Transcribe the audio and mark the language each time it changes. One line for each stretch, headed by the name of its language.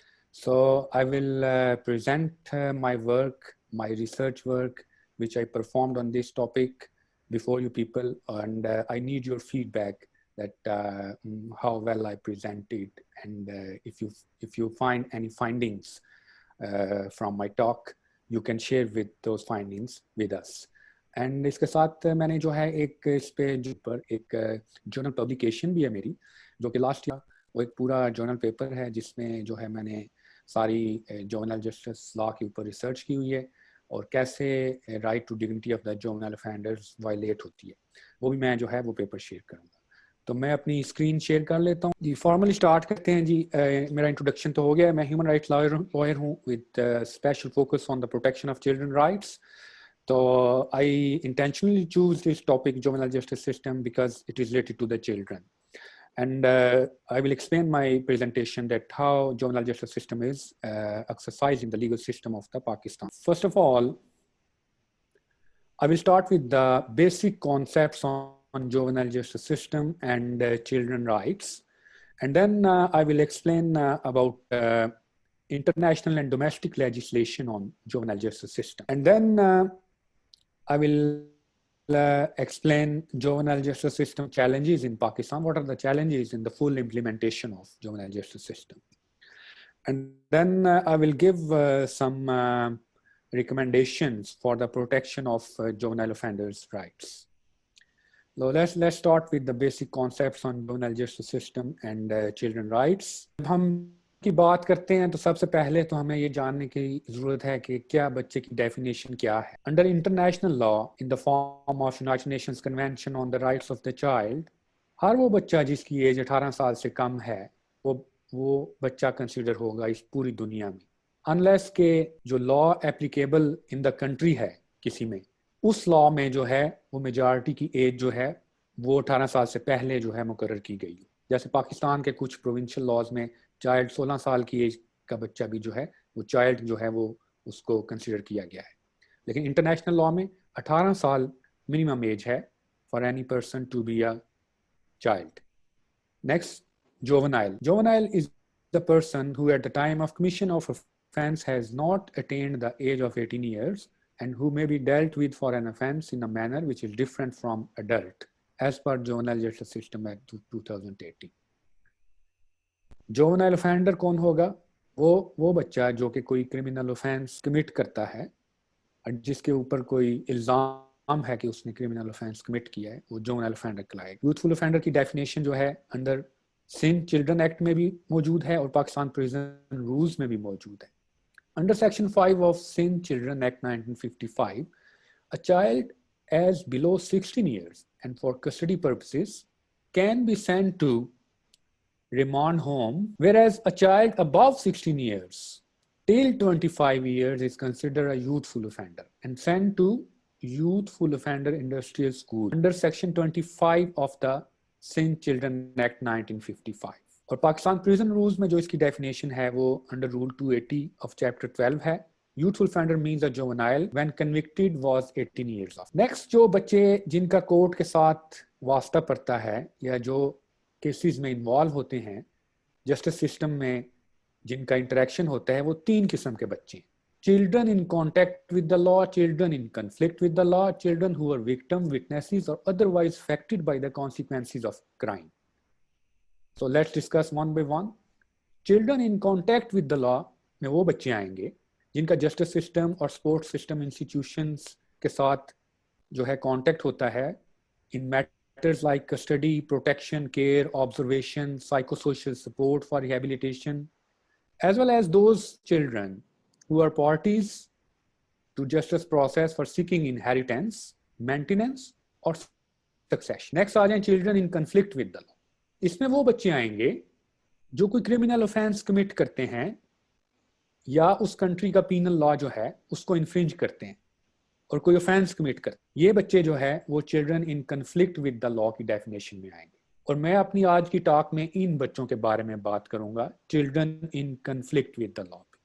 English: So I will present my work, my research work which I performed on this topic before you people, and I need your feedback that how well I presented, and if you find any findings from my talk, you can share with those findings with us.
Urdu: And اس کے ساتھ میں نے جو ہے ایک اس پہ جو پر ایک جرنل پبلیکیشن بھی ہے میری, جو کہ لاسٹ ایئر وہ ایک پورا جرنل پیپر ہے جس میں جو ہے میں نے ساری جوونل جسٹس لا کے اوپر ریسرچ کی ہوئی ہے اور کیسے
English: right to dignity of the juvenile offenders
Urdu: wallet ہوتی ہے, وہ بھی میں جو ہے وہ پیپر شیئر کروں گا. تو میں اپنی اسکرین شیئر کر لیتا ہوں جی. فارملی اسٹارٹ کرتے ہیں جی. میرا انٹروڈکشن تو ہو گیا ہے. میں ہیومن رائٹس لائر ہوں
English: With special focus on the protection of children rights. تو I intentionally choose this topic juvenile justice system because it is related to the children, and I will explain my presentation that how juvenile justice system is exercised in the legal system of the Pakistan. First of all, I will start with the basic concepts on juvenile justice system and children rights, and then I will explain about international and domestic legislation on juvenile justice system, and then I will explain juvenile justice system challenges in Pakistan. What are the challenges in the full implementation of juvenile justice system? And then I will give some recommendations for the protection of juvenile offenders' rights. So let's start with the basic concepts on juvenile justice system and children rights.
Urdu: ہم کی بات کرتے ہیں تو سب سے پہلے تو ہمیں یہ جاننے کی ضرورت ہے کہ کیا بچے کی ڈیفینیشن کیا ہے.
English: under international law in the form of United Nations convention on the rights of the child,
Urdu: ہر وہ بچہ جس کی ایج 18 سال سے کم ہے وہ بچہ کنسیڈر ہوگا اس پوری دنیا میں. unless کہ جو
English: law applicable in the country
Urdu: ہے کسی میں, اس law میں جو ہے وہ majority کی ایج جو ہے وہ 18 سال سے پہلے جو ہے مقرر کی گئی. جیسے پاکستان کے کچھ provincial laws میں چائلڈ 16 سال کی ایج کا بچہ بھی جو ہے وہ چائلڈ جو ہے وہ اس کو کنسیڈر کیا گیا ہے. لیکن انٹرنیشنل لاء میں 18 سال منیمم ایج ہے
English: For any person to be a child. Next, juvenile. Juvenile is the person who at the time of commission of offense has not attained the age of 18 years and who may be dealt with for an offense in a manner which is different from adult as per Juvenile Justice System Act 2018.
Urdu: Juvenile offender کون ہوگا؟ وہ بچہ جو کہ کوئی criminal offense commit کرتا ہے اور جس کے اوپر کوئی الزام ہے کہ اس نے کرمنل offense commit کیا ہے, وہ juvenile offender کہلائے گا. Youthful offender کی ڈیفینیشن جو ہے انڈر سندھ چلڈرن ایکٹ میں بھی موجود ہے اور پاکستان پریزن رولز میں بھی موجود ہے.
English: Under section 5 of Sindh children act 1955, a child as below 16 years and for custody purposes can be sent to remand home, whereas a child above 16 years till 25 years is considered a youthful offender and sent to youthful offender industrial school under section 25 of the Sindh Children Act 1955.
Urdu: اور Pakistan prison rules میں جو اس کی definition ہے وہ under role 280 of chapter 12 ہے.
English: Youthful offender means a juvenile when convicted was 18 years of.
Urdu: Next, جو بچے جن کا کورٹ کے ساتھ واسطہ پڑتا ہے یا جو کیسز میں انوالو ہوتے ہیں جسٹس سسٹم میں جن کا انٹریکشن ہوتا ہے, وہ 3 قسم کے بچے ہیں.
English: Children in contact with the law, children in conflict with the law, children who are victim, witnesses or otherwise affected by the consequences of crime. So let's discuss one by one. Children in contact with the law
Urdu: میں وہ بچے آئیں گے جن کا justice system اور support system institutions کے ساتھ جو ہے کانٹیکٹ ہوتا ہے
English: in matters like custody, protection, care, observation, psychosocial support for rehabilitation, as well as those children who are parties to justice process for seeking inheritance, maintenance or succession. Next
Urdu: آ جائیں
English: children in conflict with the law.
Urdu: اس میں وہ بچے آئیں گے جو کوئی criminal offense commit کرتے ہیں یا اس کنٹری کا پینل لا جو ہے اس کو انفرنج کرتے ہیں اور کوئی offense commit کرتے ہیں. یہ بچے جو ہے وہ
English: children in conflict with the law
Urdu: کی ڈیفینیشن میں آئیں گے. اور میں اپنی آج کی ٹاک میں ان بچوں کے بارے میں بات کروں گا,
English: children in conflict with the law.